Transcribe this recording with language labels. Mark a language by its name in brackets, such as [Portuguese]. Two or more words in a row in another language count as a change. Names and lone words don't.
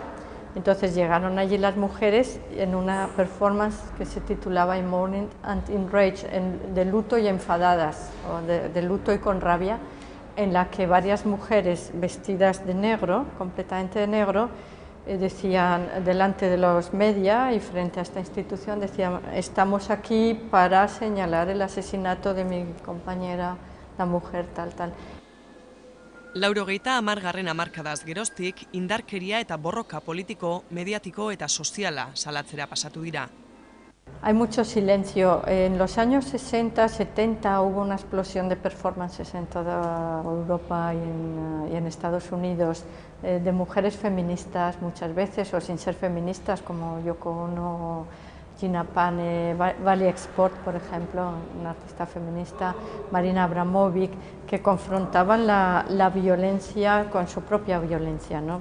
[Spanish] Entonces llegaron allí las mujeres en una performance que se titulaba In Mourning and Enraged, de luto y enfadadas, o de luto y con rabia, en la que varias mujeres vestidas de negro, completamente de negro, decían delante de los media y frente a esta institución, decían: estamos aquí para señalar el asesinato de mi compañera, la mujer tal, tal. [Basque] 80. hamarkadaz geroztik, indarkeria eta borroka politiko, mediatiko eta soziala salatzera pasatu dira. [Spanish] Hay mucho silencio. En los años 60, 70 hubo una explosión de performances en toda Europa y en Estados Unidos, de mujeres feministas muchas veces, o sin ser feministas, como Yoko Ono, Gina Pane, Vali Export, por ejemplo, una artista feminista, Marina Abramovic, que confrontaban la violencia con su propia violencia, ¿no?